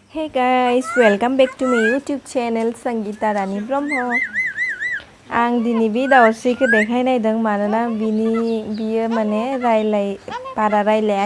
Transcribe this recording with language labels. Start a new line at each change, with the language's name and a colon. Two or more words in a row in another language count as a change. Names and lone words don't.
English: guys, welcome back to my YouTube channel Sangeeta Rani Brahmo.
Bodo: आं दिनै बे दाउस्रिखौ देखायनायदों मानोना बियो माने बारा रायलाया